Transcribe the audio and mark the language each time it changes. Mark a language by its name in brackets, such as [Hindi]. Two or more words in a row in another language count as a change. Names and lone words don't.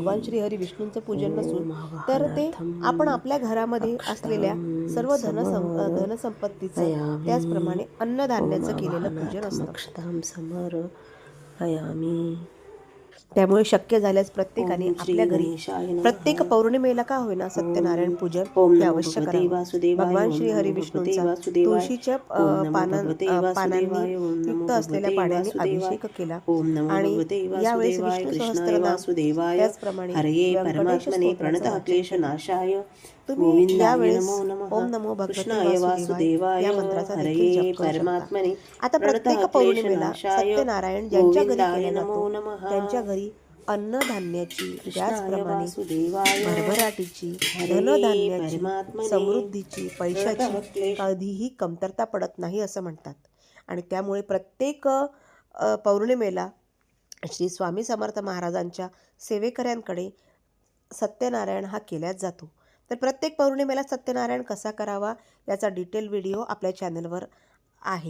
[Marathi] भगवान श्री हरी विष्णूंचं पूजन नसून [Sanskrit] ओम [Marathi] तर ते [Sanskrit] आवाहनार्थम [Marathi] आपण आपल्या घरामध्ये असलेल्या सर्व [Sanskrit] समर्पयामि. [Marathi] धनसंपत्तीचं त्याचप्रमाणे अन्नधान्याचं [Sanskrit] ओम [Marathi] केलेलं पूजन [Sanskrit] आवाहनार्थम [Marathi] असतं. [Sanskrit] मोक्षदाम समर्पयामि. [Marathi] त्यामुळे शक्य झाल्यास प्रत्येकाने [Sanskrit] ओम श्री [Marathi] आपल्या घरी [Sanskrit] गणेशाय नमः. [Marathi] प्रत्येक पौर्णिमेला का होईना सत्यनारायण पूजन [Sanskrit] ओम [Marathi] हे [Sanskrit] नमो [Marathi] अवश्य [Sanskrit] भगवते [Marathi] करावं. [Sanskrit] वासुदेवाय. [Marathi] भगवान [Sanskrit] ओम [Marathi] श्री हरी [Sanskrit] नमो [Marathi] विष्णूंचा [Sanskrit] भगवते वासुदेवाय. [Marathi] तुळशीच्या [Sanskrit] ओम नमो भगवते वासुदेवाय. [Marathi] पानांनी [Sanskrit] ओम नमो [Marathi] युक्त असलेल्या [Sanskrit] भगवते [Marathi] पाण्याने [Sanskrit] वासुदेवाय. [Marathi] अभिषेक केला [Sanskrit] ओम नमो [Marathi] आणि [Sanskrit] भगवते [Marathi] यावेळेस [Sanskrit] वासुदेवाय [Marathi] विष्णू [Sanskrit] कृष्णाय [Marathi] सहस्त्रनाम [Sanskrit] वासुदेवाय [Marathi] त्याचप्रमाणे [Sanskrit] हरये [Marathi] व्यंकटेश [Sanskrit] परमात्मने [Marathi] स्तोत्राचं [Sanskrit] प्रणतः [Marathi] वाचन [Sanskrit] क्लेशनाशाय [Marathi] तुम्ही [Sanskrit] गोविंदाय [Marathi] यावेळेस [Sanskrit] नमो नमः. ओम नमो भगवते कृष्णाय [Marathi] वासुदेवाय या मंत्राचा देखील [Sanskrit] हरये [Marathi] जप करू शकता. [Sanskrit] परमात्मने [Marathi] आता [Sanskrit] प्रणतः [Marathi] प्रत्येक पौर्णिमेला [Sanskrit] क्लेशनाशाय [Marathi] सत्यनारायण ज्यांच्या घरी [Sanskrit] गोविंदाय [Marathi] केला [Sanskrit] नमो [Marathi] जातो [Sanskrit] नमः. [Marathi] त्यांच्या घरी अन्नधान्याची [Sanskrit] कृष्णाय [Marathi] त्याचप्रमाणे [Sanskrit] वासुदेवाय [Marathi] भरभराटीची [Sanskrit] हरये [Marathi] धनधान्याची [Sanskrit] परमात्मने [Marathi] समृद्धीची [Sanskrit] प्रणतः [Marathi] पैशाची [Sanskrit] क्लेश [Marathi] कधीही कमतरता पडत नाही असं म्हणतात. आणि त्यामुळे प्रत्येक पौर्णिमेला श्री स्वामी समर्थ महाराजांच्या सेवेकऱ्यांकडे सत्यनारायण हा केलाच जातो. तर प्रत्येक पौर्णिमेला सत्यनारायण कसा करावा याचा [English] detail video [Marathi] आपल्या चॅनलवर आहे.